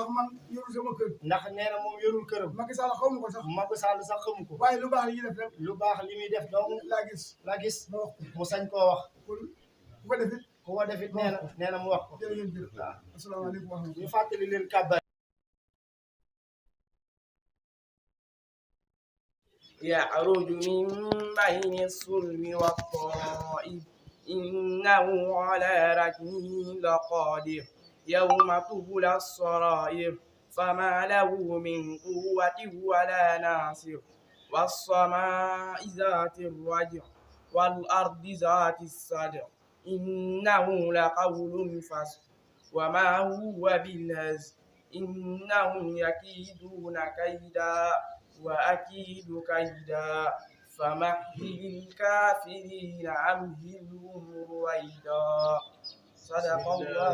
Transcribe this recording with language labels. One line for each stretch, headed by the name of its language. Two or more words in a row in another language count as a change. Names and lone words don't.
Wolof: ndax man yorul sama kër ndax nee na moom yorul këram Macky Sall xaw ma ko sax Macky Sall sax xamu ko waaye lu baax li ñuy def rek lu baax li muy def donc la gis mu sañ koo wax ku ko defit nee na mu wax ko jërëjëf waaw
Arabic: السلام عليكم ورحمة الله
Wolof: ñu fàttali leen kàbbar
Arabic: يعرج من بين الصلب والطائف إنه على رجمه لقادر يوم تبلى السرائر فما له من قوة ولا ناصر والسماء ذات الرجع والأرض ذات الصدع إنه لقول فصل وما هو بالهزل إنهم يكيدون كيدا وأكيد كيدا فمهل الكافرين أمهلهم رويدا صدق الله